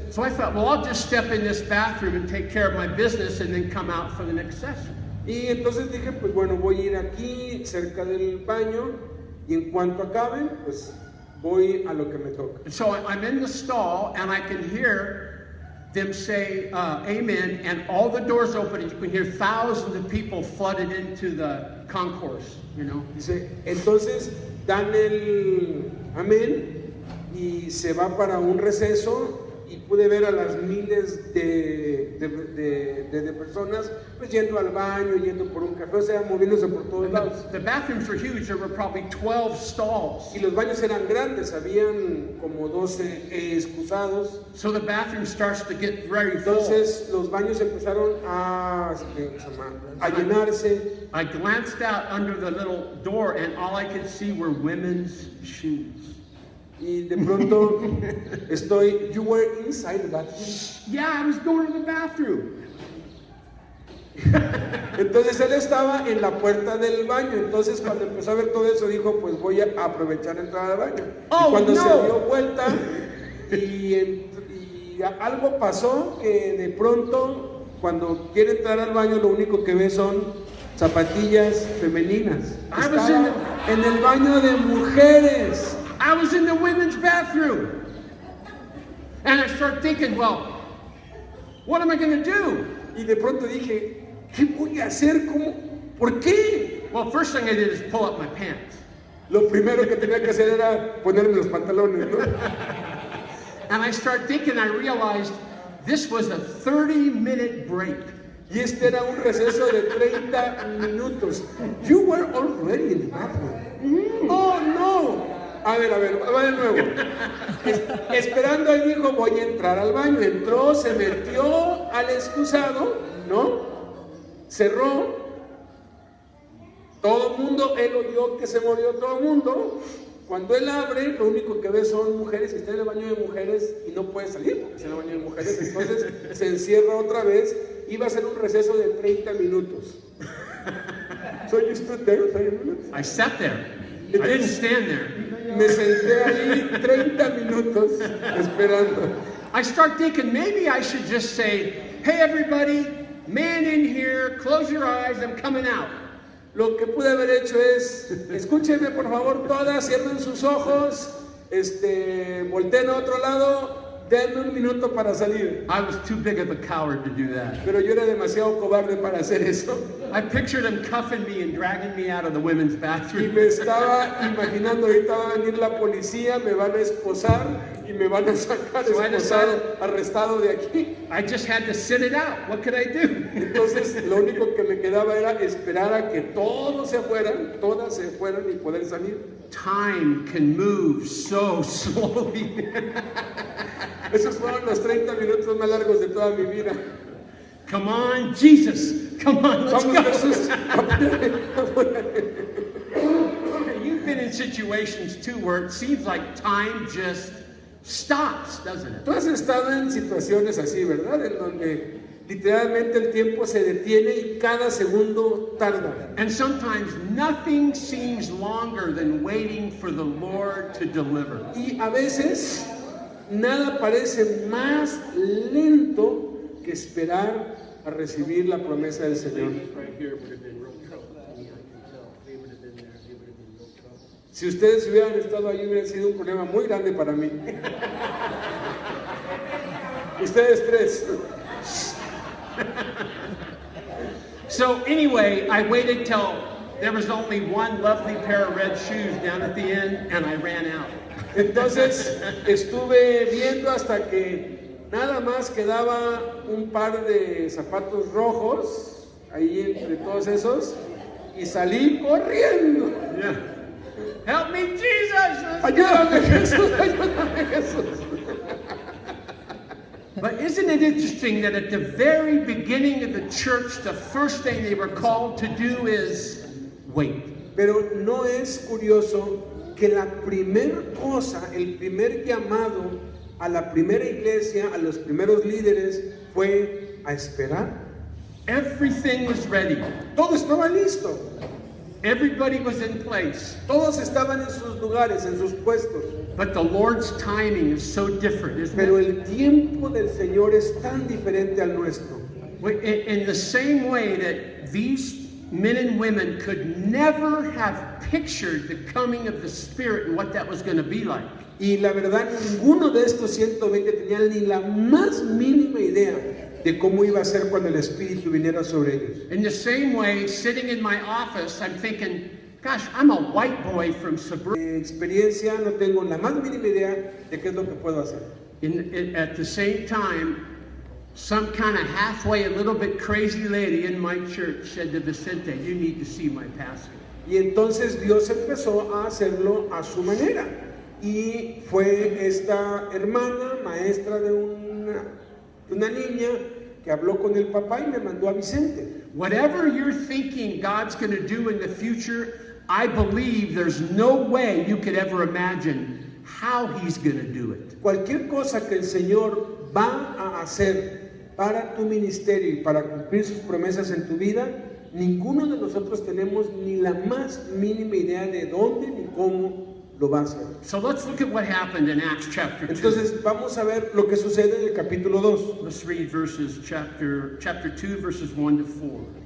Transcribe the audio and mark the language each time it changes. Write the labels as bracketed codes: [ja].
[en] So I thought, well, I'll just step in this bathroom and take care of my business and then come out for the next session. [es] Y entonces dije, pues bueno, voy a ir aquí cerca del baño y en cuanto acaben, pues voy a lo que me toca. [en] And so I'm in the stall and I can hear them say amen, and all the doors open and you can hear thousands of people flooded into the concourse, you know. [es] Dice, entonces dan el amén y se va para un receso y pude ver a las miles de personas pues yendo al baño, yendo por un café, o sea, moviéndose por todos lados. [en] The bathrooms were huge. There were probably 12 stalls. [es] Y los baños eran grandes, habían como 12 excusados. [en] So the bathroom starts to get very full. [es] Entonces los baños empezaron a llenarse. [en] I glanced out under the little door and all I could see were women's shoes. [es] Y de pronto [en] you were inside the bathroom. Yeah, I was going to the bathroom. [es] Entonces él estaba en la puerta del baño. Entonces cuando empezó a ver todo eso dijo, pues voy a aprovechar a entrar al baño. Oh, y cuando no. se dio vuelta y algo pasó que de pronto cuando quiere entrar al baño lo único que ve son zapatillas femeninas. Estaba en el baño de mujeres. [en] I was in the women's bathroom. And I started thinking, well, what am I going to do? [es] Y de pronto dije, ¿qué voy a hacer? ¿Cómo? ¿Por qué? [en] Well, first thing I did is pull up my pants. [es] Lo primero que tenía que hacer era ponerme los pantalones, ¿no? [en] And I started thinking, I realized this was a 30-minute break. [es] Y este era un receso de 30 minutos. [en] You were already in the bathroom. [es] Oh, no. A ver, va de nuevo. Esperando, él dijo, voy a entrar al baño. Entró, se metió al excusado, ¿no? Cerró. Todo el mundo, él oyó que se movió todo el mundo. Cuando él abre, lo único que ve son mujeres, está en el baño de mujeres y no puede salir porque está en el baño de mujeres. Entonces se encierra otra vez. Iba a ser un receso de 30 minutos. [en] So you stood there 30 minutes? I sat there. I didn't stand there. [es] Me senté ahí 30 minutos esperando. [en] I start thinking maybe I should just say, hey everybody, man in here, close your eyes, I'm coming out. [es] Lo que pude haber hecho es, escúchenme por favor todas, cierren sus ojos, volteen a otro lado, denme un minuto para salir. [en] I was too big of a coward to do that. [es] Pero yo era demasiado cobarde para hacer eso. [en] I pictured them cuffing me and dragging me out of the women's [es] Y [en] bathroom. [es] me estaba imaginando, ahorita va a venir la policía, me van a esposar y me van a sacar esposado, arrestado de aquí. [en] I just had to sit it out. What could I do? [es] Entonces lo único que me quedaba era esperar a que todos se fueran, todas se fueran y poder salir. [en] Time can move so slowly. [es] Esos fueron los 30 minutos más largos de toda mi vida. [en] Come on, Jesus. Come on, let's [es] Vamos, [en] go. [es] Jesús. [en] You've been in situations too where it seems like time just stops, doesn't it? [es] Tú has estado en situaciones así, ¿verdad? En donde literalmente el tiempo se detiene y cada segundo tarda. [en] And sometimes nothing seems longer than waiting for the Lord to deliver. [es] Y a veces nada parece más lento que esperar a recibir la promesa del Señor. Si ustedes hubieran estado ahí hubiera sido un problema muy grande para mí. Ustedes tres. [en] So anyway, I waited till there was only one lovely pair of red shoes down at the end, and I ran out. [es] Entonces estuve viendo hasta que nada más quedaba un par de zapatos rojos ahí entre todos esos y salí corriendo. [en] Yeah. Help me, Jesus! [es] Ayúdame, Jesús, ayúdame, Jesús. [en] But isn't it interesting that at the very beginning of the church, the first thing they were called to do is wait. [es] Pero no es curioso que la primer cosa, el primer llamado a la primera iglesia, a los primeros líderes, fue a esperar. [en] Everything was ready. [es] Todo estaba listo. [en] Everybody was in place. [es] Todos estaban en sus lugares, en sus puestos. [en] But the Lord's timing is so different, isn't [es] Pero [en] it? [es] el tiempo del Señor es tan diferente al nuestro. [en] In the same way that these men and women could never have pictured the coming of the Spirit and what that was going to be like. [es] Y la verdad, ninguno de estos 120 tenía ni la más mínima idea de cómo iba a ser cuando el Espíritu viniera sobre ellos. [en] In the same way, sitting in my office, I'm thinking, gosh, I'm a white boy from suburbia. [es] Mi experiencia, no tengo la más mínima idea de qué es lo que puedo hacer. [en] At the same time, some kind of halfway, a little bit crazy lady in my church said to Vicente, you need to see my pastor. [es] Y entonces Dios empezó a hacerlo a su manera. Y fue esta hermana, maestra de una niña, que habló con el papá y me mandó a Vicente. [en] Whatever you're thinking God's going to do in the future, I believe there's no way you could ever imagine how He's going to do it. [es] Cualquier cosa que el Señor va a hacer para tu ministerio y para cumplir sus promesas en tu vida, ninguno de nosotros tenemos ni la más mínima idea de dónde ni cómo lo va a hacer. [en] So let's look at what happened in Acts chapter 2. [es] Entonces vamos a ver lo que sucede en el capítulo 2. [en] Let's read chapter 2, verses 1 to 4.